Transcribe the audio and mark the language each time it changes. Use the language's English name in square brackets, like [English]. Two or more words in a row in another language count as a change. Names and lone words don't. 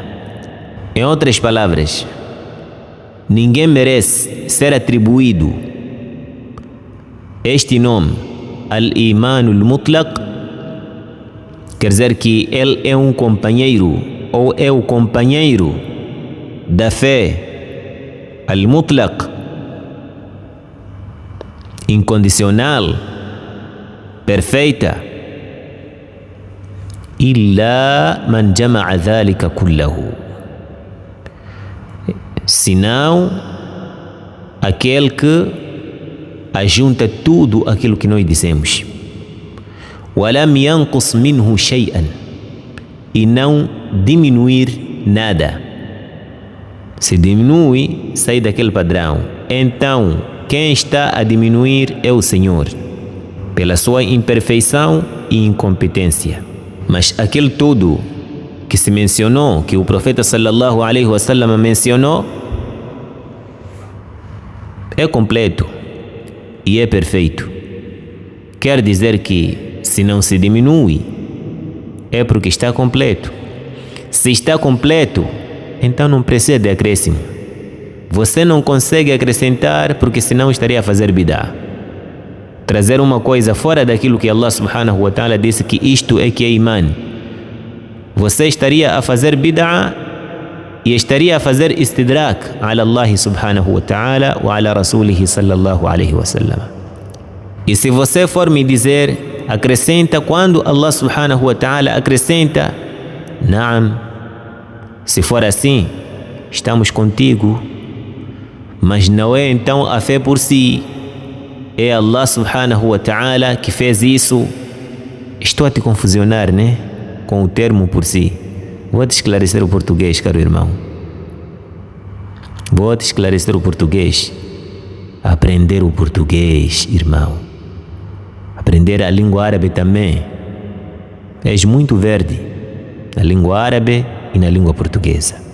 [Portuguese] Em outras palavras, ninguém merece ser atribuído este nome, [Arabic] الإيمان المطلق, [Portuguese] quer dizer que ele é um companheiro ou é o companheiro da fé Al-Mutlaq, incondicional, perfeita, [Arabic] إلا من جمع ذلك كله, [Portuguese] senão aquele que ajunta tudo aquilo que nós dissemos. [Arabic] ولم ينقص منه شيئا, [Portuguese] e não diminuir nada. Se diminui, sai daquele padrão. Então, quem está a diminuir é o Senhor, pela sua imperfeição e incompetência. Mas aquele tudo que se mencionou, que o profeta [Arabic] صلى الله عليه وسلم [Portuguese] mencionou, é completo e é perfeito. Quer dizer que se não se diminui, é porque está completo. Se está completo, então não precisa de acréscimo. Você não consegue acrescentar, porque senão estaria a fazer bid'ah, trazer uma coisa fora daquilo que Allah [Arabic] سبحانه وتعالى [Portuguese] disse que isto é que é iman. Você estaria a fazer bid'ah e estaria a fazer [Arabic] استدراك على الله سبحانه وتعالى وعلى رسوله صلى الله عليه وسلم. [Portuguese] E se você for me dizer, acrescenta quando Allah [Arabic] سبحانه وتعالى [Portuguese] acrescenta, naam, se for assim, estamos contigo. Mas não é então a fé por si, é Allah [Arabic] سبحانه وتعالى [Portuguese] que fez isso. Estou a te confusionar, né? Com o termo por si. Vou te esclarecer o português, caro irmão. Vou te esclarecer o português. Aprender o português, irmão. Aprender a língua árabe também. És muito verde na língua árabe e na língua portuguesa.